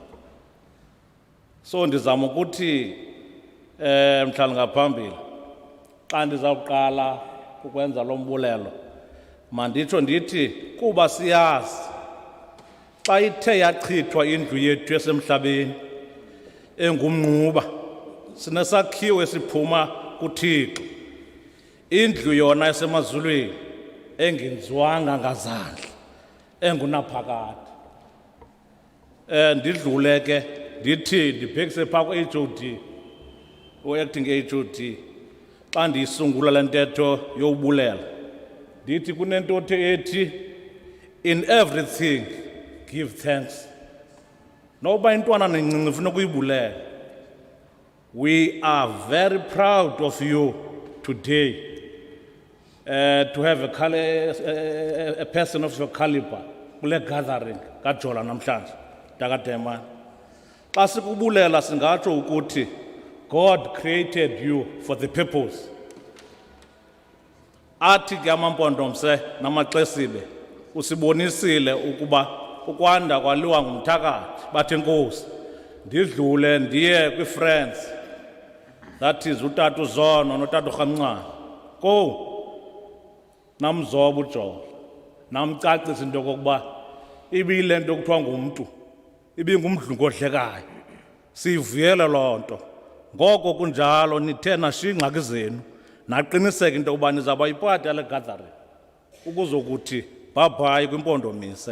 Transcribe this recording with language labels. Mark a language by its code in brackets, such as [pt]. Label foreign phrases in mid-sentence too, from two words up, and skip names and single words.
[xh] so ndizama ukuthi mhlali ngaphambili xa ndizawuqala ukwenza lo mbulelo manditsho ndithi kuba siyazi xa ithe yachithwa indlu yethu esemhlabeni engumnquba sinesakhiwo esiphuma kuThixo indlu yona esemazulwini engenziwanga ngazandla engunaphakade ndidlule ke ndithi ndibhekise phaa ku-HOD u-acting HOD xa ndiyisungula le ntetho yobulela ndithi kunento ethi [en] in everything give thanks [xh] noba intwana nencinci funa ukuyibulela [en] we are very proud of you today to have a person of your caliber [xh] kule gathering kaJola namhlanje, Takademane. Xa sikubulela singatsho ukuthi [en] God created you for the purpose. [xh] Athi ke amampondomise namaxesibe usibonisile ukuba ukwanda kwaliwa ngumthakathi bathi Nkosi ndidlule ndiye kwi-friends, [en] that is [xh] utata uZono notata uRhamncane, ko namzoba uJola namcacisa into yokokuba ibile nto kuthiwa ngumntu ibingumdlungu odlekayo. Siyivuyele loo nto. Ngoko kunjalo nithe nashiya iingxaki zenu naqiniseka into yokuba nizawuba yipati yale gathering ukuzokuthi bhabhayi kwimpondomise.